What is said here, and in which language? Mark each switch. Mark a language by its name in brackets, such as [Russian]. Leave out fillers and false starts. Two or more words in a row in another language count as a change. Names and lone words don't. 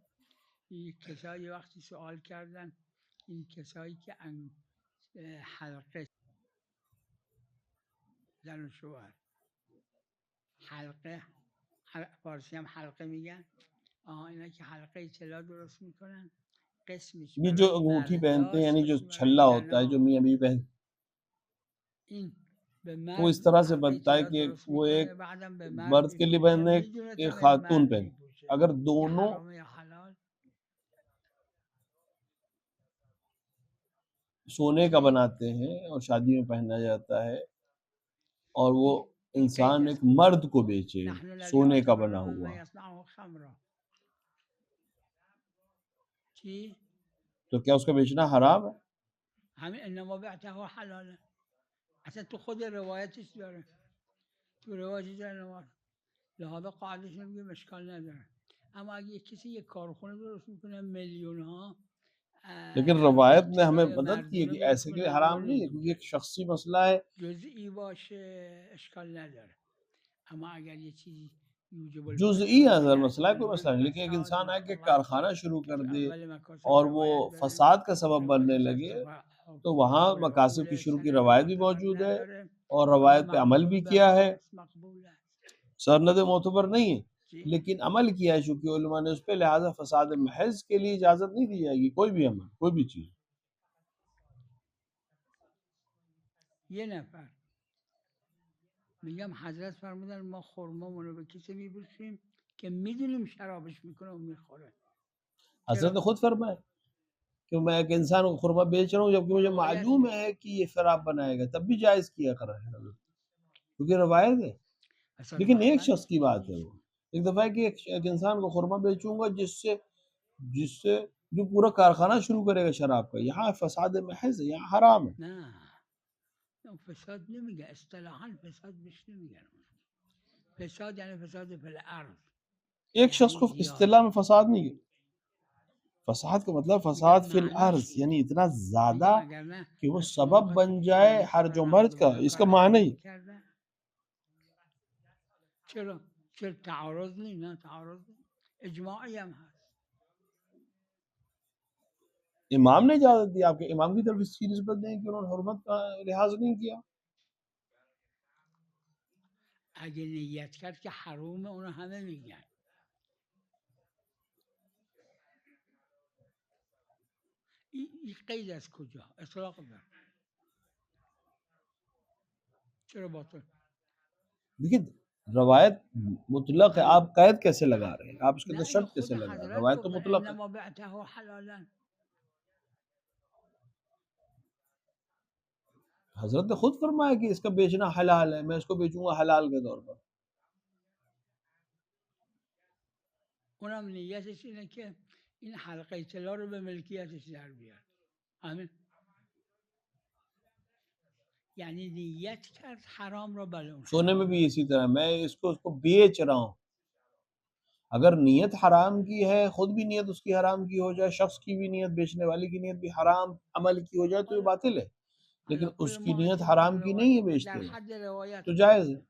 [Persian] این کسایی وقتی سوال کردن، این کسایی که حلقه زن و شوهر حلقه فارسی هم حلقه میگن، اینا که حلقه طلا درست میکنن، قسمش [Urdu] یہ جو [Persian] برای [Urdu] انگوٹھی پہنتے ہیں [Persian] مرداست، [Urdu] یعنی جو [Persian] قسم برای [Urdu] چھلا ہوتا ہے جو [Persian] زنا. [Urdu] میاں بیوی پہنتے [Persian] این به [Urdu] ہیں، وہ [Persian] مرد [Urdu] اس طرح سے [Persian] حلقه [Urdu] بنتا ہے [Persian] طلا [Urdu] کہ [Persian] درست [Urdu] وہ ایک [Persian] میکنه، بعدم به مرد [Urdu] مرد کے لیے [Persian] میفروشه، [Urdu] پہننے، [Persian] میدونه [Urdu] ایک [Persian] طبعا [Urdu] خاتون [Persian] مرد [Urdu] پہنتے، [Persian] میپوشه. اگر [Urdu] یا دونوں [Persian] حرام یا حلال. [Urdu] سونے کا بناتے ہیں اور شادی میں پہنا جاتا ہے اور وہ انسان ایک مرد کو بیچے [Arabic] نحن الذی [Urdu] سونے کا [Arabic] اعتبرنا [Urdu] بنا [Arabic] مما [Urdu] ہوا، [Arabic] یصنع خمرا. چی؟ [Urdu] تو کیا اس کا بیچنا حرام ہے؟ [Persian] همین [Arabic] انما بعته حلاله. [Persian] اصلا تو خود روایتش داره، تو روایتش داره، لحاظا قاعدش نمیگه اشکال نداره. اما اگه کسی یک کارخونه درست میکنه میلیون ها، [Urdu] لیکن روایت نے ہمیں مدد کی ہے کہ ایسے کہ حرام نہیں ہے، کیونکہ ایک شخصی مسئلہ ہے. [Persian] جزئی باشه اشکال نداره، اما اگر یه چیزی یوجب جزئی [Arabic] الفساد [Persian] اگر باشه [Urdu] مسئلہ ہے کوئی مسئلہ نہیں، لیکن ایک انسان ہے کہ کارخانہ شروع کر دے اور وہ فساد کا سبب بننے لگے تو وہاں مقاصد کی شروع کی روایت بھی موجود ہے اور روایت پہ عمل بھی کیا ہے، سند معتبر نہیں ہے لیکن عمل کیا ہے چونکہ علماء نے اس پہ، لہٰذا فساد محض کے لیے اجازت نہیں دی جائے گی کوئی بھی عمل، کوئی بھی چیز. [Persian] یه نفر میگم حضرت فرمودن ما خرمامون رو به کسی میبوسیم که میدونیم شرابش میکنه و میخوره. [Urdu] حضرت نے خود فرمایا کہ میں ایک انسان کو خرما بیچ رہا ہوں جبکہ مجھے معلوم ہے کہ یہ شراب بنائے گا، تب بھی جائز کیا کر رہے ہیں کیونکہ روایت ہے. لیکن ایک شخص کی بات ہے، وہ ایک دفعہ ہے کہ ایک انسان کو خرما بیچوں گا جس سے جو پورا کارخانہ شروع کرے گا شراب کا، یہاں فساد محض ہے، یہاں حرام ہے. [Persian] نه فساد نمیگه، اصطلاحا فساد بهش نمیگن. فساد یعنی [Arabic] فساد فی الارض. [Urdu] ایک شخص کو اصطلاح میں فساد نہیں ہے، فساد کا مطلب [Arabic] فساد فی الارض [Urdu] یعنی اتنا زیادہ کہ وہ سبب بن جائے حرج و مرج کا، اس کا معنی ہی. [Persian] چرا تعارض نہیں، نه تعارض اجماعی هم هست. [Urdu] امام نے اجازت دی، آپ کے امام کی طرف اس کی نسبت دیں کہ انہوں نے حرمت کا لحاظ نہیں کیا. [Persian] اگه نیت کرد که حرومه اونو همه میگن. این قید از کجا؟ اطلاق بر چرا باطل؟ [Urdu] دیکھیں روایت مطلق ہے، آپ قید کیسے لگا رہے ہیں، آپ اس کے اندر شرط کیسے لگا رہے ہیں؟ روایت تو مطلق ہے. [Arabic] انما بعته حلالا. [Urdu] حضرت نے خود فرمایا کہ اس کا بیچنا حلال ہے، میں اس کو بیچوں گا حلال کے طور پر. [Persian] اونم نیتش اینه که این حلقه طلا رو به ملکیتش در بیار. همین یعنی نیت کرد حرام رو بلون. [Urdu] سونے میں بھی اسی طرح، میں اس کو بیچ رہا ہوں، اگر نیت حرام کی ہے، خود بھی نیت اس کی حرام کی ہو جائے، شخص کی بھی نیت، بیچنے والی کی نیت بھی حرام عمل کی ہو جائے تو یہ باطل ہے. لیکن اس کی نیت حرام کی نہیں ہے بیچتے میں تو جائز ہے.